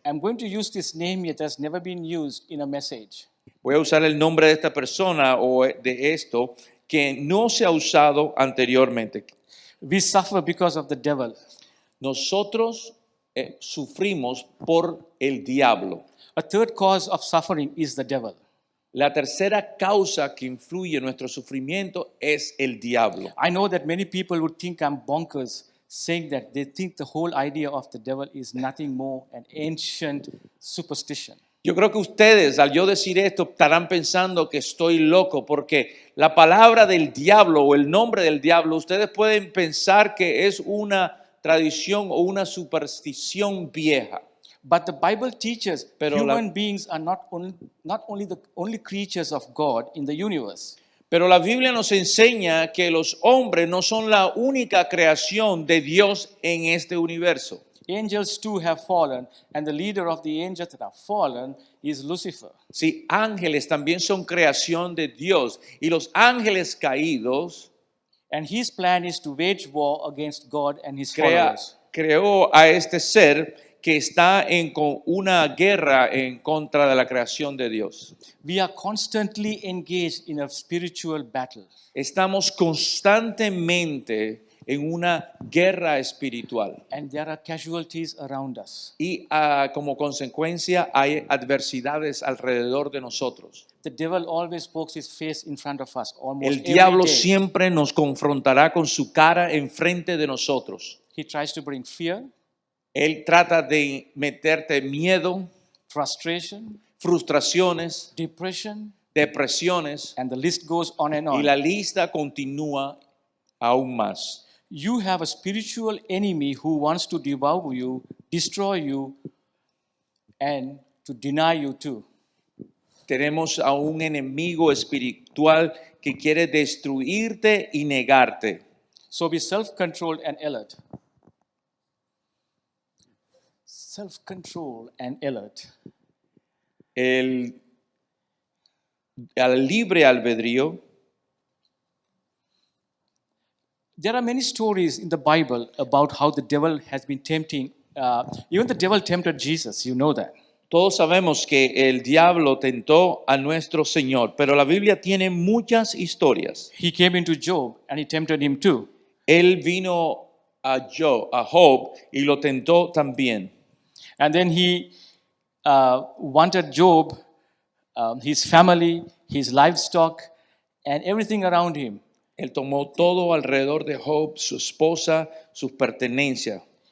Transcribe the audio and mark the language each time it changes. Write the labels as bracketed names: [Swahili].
[English] I'm going to use this name that has never been used in a message. [Spanish] voy a usar el nombre de esta persona o de esto que no se ha usado anteriormente. [English] We suffer because of the devil. [Spanish] Nosotros sufrimos por el diablo. [English] A third cause of suffering is the devil. [Spanish] La tercera causa que influye en nuestro sufrimiento es el diablo. [English] I know that many people would think I'm bonkers saying that. They think the whole idea of the devil is nothing more an ancient superstition. [Spanish] Yo creo que ustedes, al yo decir esto, estarán pensando que estoy loco, porque la palabra del diablo o el nombre del diablo, ustedes pueden pensar que es una tradición o una superstición vieja. [English] But the Bible teaches [Spanish] Pero [English] human beings are not only the only creatures of God in the universe. [Spanish] Pero la Biblia nos enseña que los hombres no son la única creación de Dios en este universo. [English] Angels too have fallen, and the leader of the angels that have fallen is Lucifer. [Spanish] Sí, ángeles también son creación de Dios, y los ángeles caídos [English] And his plan is to wage war against God and his followers. [Spanish] creó a este ser que está en una guerra en contra de la creación de Dios. [English] We are constantly engaged in a spiritual battle. [Spanish] Estamos constantemente en una guerra espiritual. [English] and there are casualties around us. [Spanish] Y como consecuencia hay adversidades alrededor de nosotros. [English] The devil always pokes his face in front of us almost [Spanish] El [English] every [Spanish] diablo [English] day. [Spanish] siempre nos confrontará con su cara enfrente de nosotros. [English] He tries to bring fear, [Spanish] Él trata de meterte miedo, [English] frustration, [Spanish] frustraciones, [English] depression, [Spanish] depresiones, [English] and the list goes on and [Spanish] y [English] on. [Spanish] la lista continúa aún más. [English] You have a spiritual enemy who wants to devour you, destroy you, and to deny you too. [Spanish] Tenemos a un enemigo espiritual que quiere destruirte y negarte. [English] So be self-controlled and alert. Self-control and alert. [Spanish] El al libre albedrío. [English] There are many stories in the Bible about how the devil has been tempting. Even the devil tempted Jesus, you know that. [Spanish] Todos sabemos que el diablo tentó a nuestro Señor, pero la Biblia tiene muchas historias. [English] He came into Job and he tempted him too. [Spanish] Él vino a Job y lo tentó también. [English] And then he wanted Job, his family, his livestock, and everything around him. [Spanish] Él tomó todo alrededor de Job, su esposa, sus pertenencias,